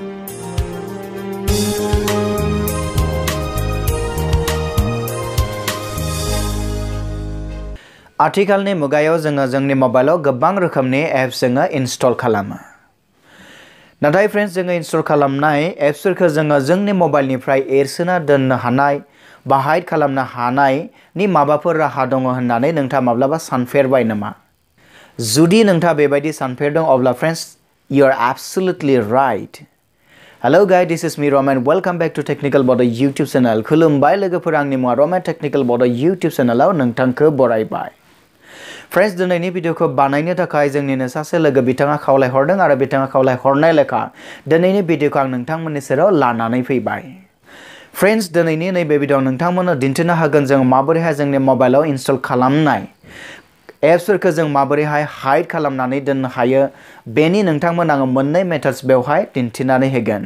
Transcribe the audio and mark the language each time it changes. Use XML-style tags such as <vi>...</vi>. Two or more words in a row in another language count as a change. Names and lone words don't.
<brx>आथिखालनि मुगायाव जोंनि मबाइलाव गोबां रोखोमनि एप्स इनस्टल खालामो। नाथाय फ्रेंड्स जोङो इनस्टल खालामनाय एप्सफोरखौ जोंनि मबाइलनिफ्राय एरसोना दोननो हानाय बा हाइड खालामनो हानायनि माबाफोर राहा दङ होननानै नोंथाङा माब्लाबा सानफेरबाय नामा? जुदि नोंथाङा बेबायदि सानफेरदों अब्ला फ्रेंड्स</brx> <en>you are absolutely right. Hello guys, this is me Roman. Welcome back to Technical Bodo YouTube channel.</en> <brx>खुलुमबाय लोगोफोर, आंनि मुङा Roman Technical Bodo YouTube channelआव नोंथांखौ बरायबाय। फ्रेंड्स दिनैनि भिडिअखौ बानायनो थाखाय जोंनिनो सासे लोगो बिथाङा खावलायहरदों आरो बिथाङा खावलायहरनाय लेखा दिनैनि भिडिअखौ आं नोंथांमोननि सेराव लानानै फैबाय। फ्रेंड्स दिनैनि नैबे भिडिअ नोंथांमोननो दिन्थिनो हागोन जों माबोरैहाय जोंनि मबाइलाव इनस्टल खालामनाय एप्सफोरखौ जों माबोरैहाय हाइड खालामनानै दोननो हायो बेनि नोंथांमोन आङो मोननै मेथड्स बेवहाय दिन्थिनानै होगोन।</brx>